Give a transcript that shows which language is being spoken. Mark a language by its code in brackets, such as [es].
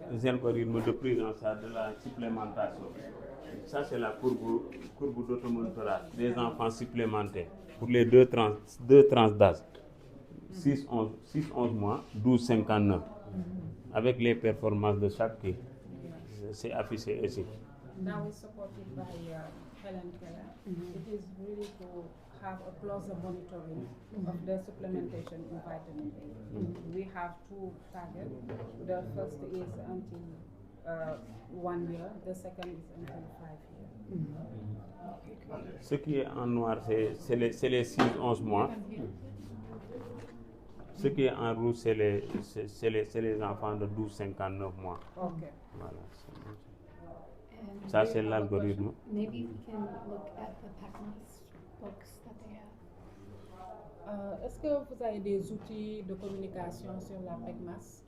[fr] les algorithmes de prise en charge de la supplémentation. Ça, c'est la courbe d'automonitorat des enfants supplémentaires pour les deux tranches d'âge. 6-11 mois, 12-59. Avec les performances de chaque pays. C'est affiché ici. [en] Now it's supported by Helen Keller. It is really to have a closer monitoring of the supplementation in vitamin A. We have two targets. The first is until 1 year, the second is until 5 years. [fr] Ce qui est en noir, c'est les 6-11 mois. Ce qui est en rouge, c'est les enfants de 12-59 mois. Okay. Voilà. [en] And [fr] Ça, c'est l'algorithme. [en] maybe we can look at the PACMAS books that they have. [fr] Est-ce que vous avez des outils de communication sur la PECMAS